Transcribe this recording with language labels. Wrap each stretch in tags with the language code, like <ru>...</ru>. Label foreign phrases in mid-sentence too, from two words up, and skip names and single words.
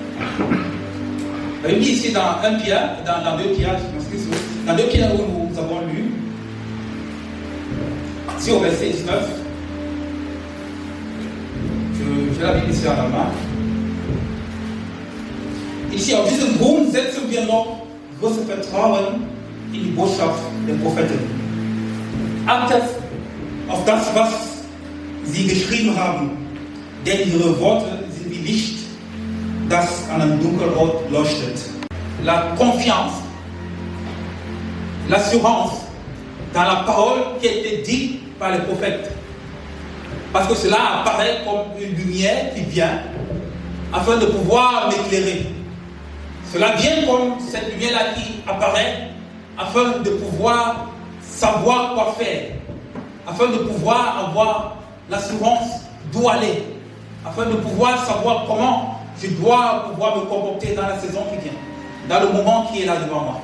<fr>Il dit ici dans 1 Pierre, dans 2 Pierre, dans 2 Pierre où nous avons lu, ici au verset 19, je la Bible ici en allemand. Ici,</fr> <de>auf diesem Grund setzen wir noch großes Vertrauen in die Botschaft der Propheten. Achtet auf das, was sie geschrieben haben, denn ihre Worte sind wie Licht, das an einem dunklen Ort leuchtet.</de> <fr>La confiance, l'assurance dans la parole qui a été dite par les prophètes. Parce que cela apparaît comme une lumière qui vient afin de pouvoir m'éclairer. Cela vient comme cette lumière-là qui apparaît afin de pouvoir savoir quoi faire, afin de pouvoir avoir l'assurance d'où aller, afin de pouvoir savoir comment je dois pouvoir me comporter dans la saison qui vient, dans le moment qui est là devant moi.</fr>